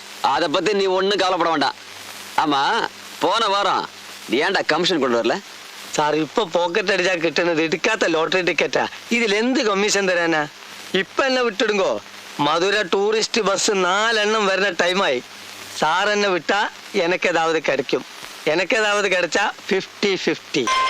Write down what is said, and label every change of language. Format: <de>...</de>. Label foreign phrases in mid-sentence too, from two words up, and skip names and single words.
<ta>அத பத்தி நீ ஒண்ணும் கவலைப்பட வேண்டாம். ஆமா, போன வாரம் நீ ஏன்டா கமிஷன் கொண்டு வரல?</ta> <ml>സാർ ഇപ്പൊ പോക്കറ്റ് അടിച്ചാ കിട്ടുന്നത് എടുക്കാത്ത ലോട്ടറി ടിക്കറ്റാ. ഇതിൽ എന്ത് കമ്മീഷൻ തരാനാ? ഇപ്പൊ എന്നെ വിട്ടിടുങ്കോ, മധുര ടൂറിസ്റ്റ് ബസ് 4 എണ്ണം വരുന്ന ടൈമായി.</ml> <ta>சார் என்னை விட்டா எனக்கேதாவது கிடைக்கும். எனக்கேதாவது கிடைச்சா 50-50.</ta>